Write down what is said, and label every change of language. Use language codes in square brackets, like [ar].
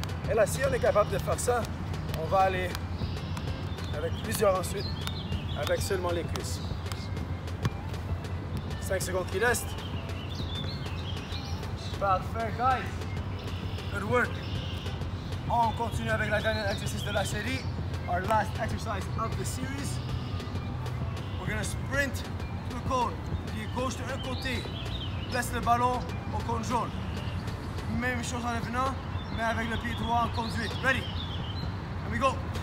[fr] Et là, si on est capable de faire ça, on va aller avec plusieurs ensuite, avec seulement les cuisses. 5 secondes qui restent. Parfait, guys. [en] Good work. [fr] On continue avec la dernière exercice de la série. [en] Our last exercise of the series. We're going to sprint to the cone. [fr] Pied gauche de un côté. Laisse le ballon au cône jaune. Même chose en revenant, mais avec le pied droit en conduite. [en] Ready? And we go.